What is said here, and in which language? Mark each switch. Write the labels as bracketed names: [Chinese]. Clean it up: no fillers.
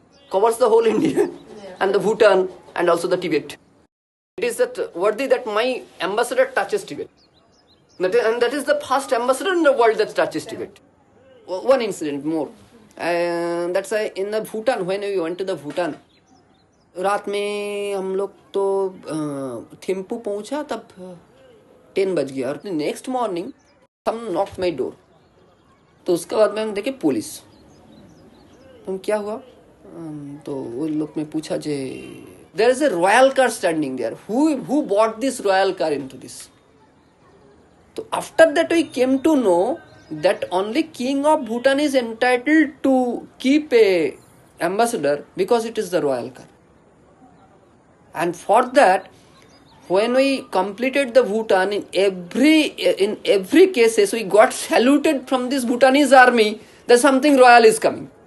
[English] Covers the whole India and the Bhutan and also the Tibet. It is that worthy that my ambassador touches Tibet. And that is the first ambassador in the world that touches Tibet. One incident more. That's in the Bhutan, when we went to the Bhutan. [Hindi] रात में हम लोग तो थिम्पू पहुंचा, तब 10 बज गया और [English] Next morning some knocked my door. [Hindi] तो उसके बाद में हम देखे पुलिस। तो क्या हुआ, तो वो लोग में पूछा जे [English] There is a royal car standing there, who bought this royal car into this. तो after that we came to know that only king of Bhutan is entitled to keep a Ambassador because it is the royal car. And for that, when we completed the Bhutan, in every cases we got saluted from this Bhutanese army that something royal is coming.